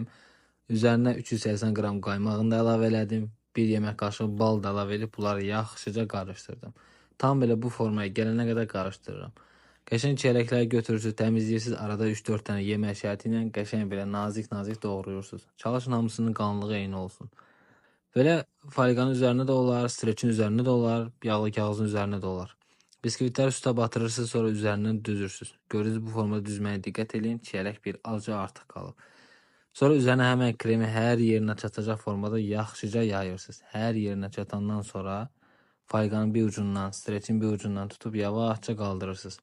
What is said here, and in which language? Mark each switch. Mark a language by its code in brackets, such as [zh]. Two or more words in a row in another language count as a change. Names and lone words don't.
[az] Üzərinə 380 qram qaymağını da əlavə elədim. 1 yemək qaşığı bal da əlavə edib bunları yaxşıca qarışdırdım. Tam belə bu formaya gələnə qədər qarışdırıram. Qəşəng çeyrəkləri götürürsünüz, təmizləyirsiniz. Arada 3-4 dənə yemək şərti ilə qəşəng belə nazik-nazik doğrayırsınız. Çalışın hamısının qalınlığı eyni olsun. Böyle fayqanın üzerinde de olar, streçin üzerinde de olar, yağlı kağızın üzerinde de olar. Bisküvitləri üstə batırırsınız, sonra üzərindən düzürsünüz. Görürsünüz bu formada düzməyə diqqət edin. Çiyələk bir azca artıq qalıb. Sonra üzərinə həmən kremi hər yerinə çatacaq formada yaxşıca yayırsınız. Hər yerinə çatandan sonra fayqanın bir ucundan, streçin bir ucundan tutub yavaşca qaldırırsınız.